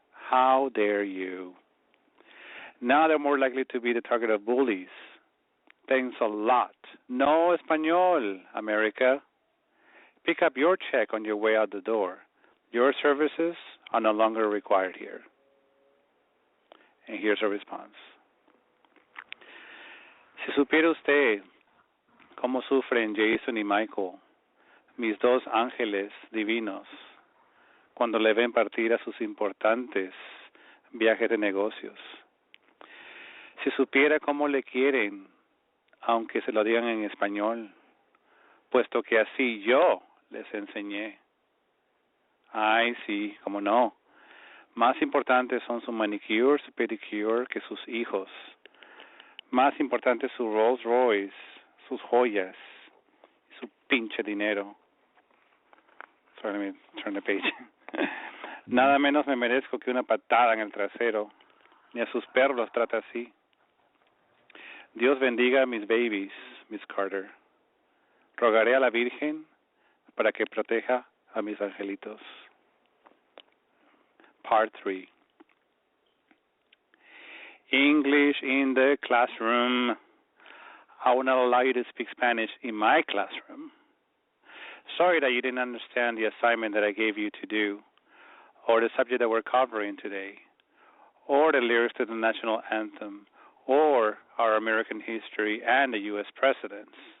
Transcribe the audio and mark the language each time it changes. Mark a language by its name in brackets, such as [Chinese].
[English] How dare you? Now they're more likely to be the target of bullies. Thanks a lot. [Spanish] No español, [English] America. Pick up your check on your way out the door. Your services are no longer required here. And here's a response. [Spanish] Si supiera usted cómo sufren Jason y Michael, mis dos ángeles divinos, cuando le ven partir a sus importantes viajes de negocios. Si supiera cómo le quieren aunque se lo digan en español, puesto que así yo les enseñé. Ay, sí, cómo no. Más importantes son su manicure, su pedicure que sus hijos. Más importante su Rolls Royce, sus joyas, su pinche dinero. [English] Sorry, let me turn the page. [Spanish] Nada menos me merezco que una patada en el trasero. Ni a sus perros los trata así. Dios bendiga a mis babies, Miss Carter. Rogaré a la Virgen para que proteja a mis angelitos. [English] Part 3. English in the classroom. I will not allow you to speak Spanish in my classroom. Sorry that you didn't understand the assignment that I gave you to do, or the subject that we're covering today, or the lyrics to the national anthem, or our American history and the U.S. presidents.